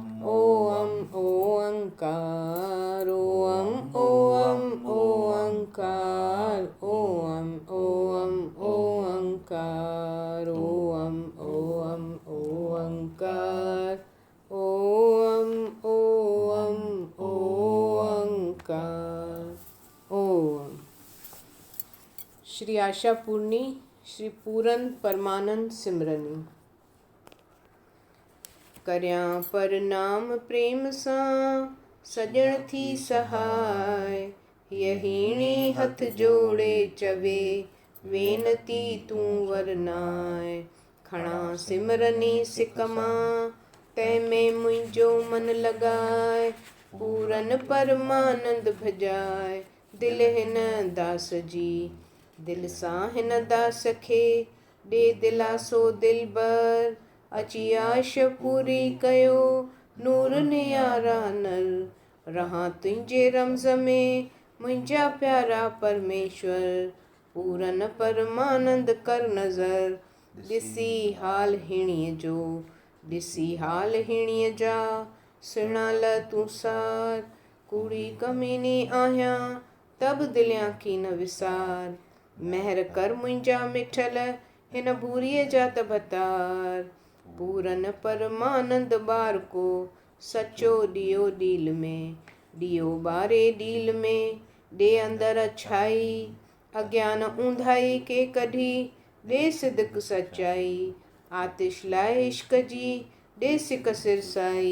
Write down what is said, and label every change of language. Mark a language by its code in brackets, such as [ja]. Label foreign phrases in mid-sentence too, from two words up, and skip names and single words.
[sa] ओम ओंकार, ओम ओम ओंकार, ओम ओम ओंकार, ओम ओम ओंकार, ओम ओम ओंकार। ओम। [sd] श्री आशा पूर्णी श्री पूरन परमानंद सिमरनी। करयां परनाम प्रेम सां, सजण थी सहाय। यहीणे हथ जोड़े चवे, वेनती तूं वरनाय। खणा सिमरनी सिक मां, तंहिंमें मुंहिंजो मन लॻाए। पूरन परमानंद भजाए, दिल हिन दास जी। दिल सां हिन दास खे ॾे दिलासो दिलबर। अची आश पूरी कयो, नूर नियारा नर। रहां तुंहिंजे रमज़ में, मुंहिंजा प्यारा परमेश्वर। पूरन परमानंद कर नज़र, ॾिसी हाल हिणीअ जो। ॾिसी हाल हिणीअ जा, सुञाल तूं सार। कूड़ी कमीनी आहियां, तब दिलियां की न विसार। महर कर मुंहिंजा मिठल, हिन भूरीअ जा त भतार। पूरन परमानंद बार को, सचो ॾियो ॾील में। ॾियो ॿारे ॾील में, ॾे अंदर अछाई। अज्ञान ऊंधाई के कढी, ॾे सिदक सचाई। आतिश लाइ इश्क जी, ॾे सिक सिरसाई।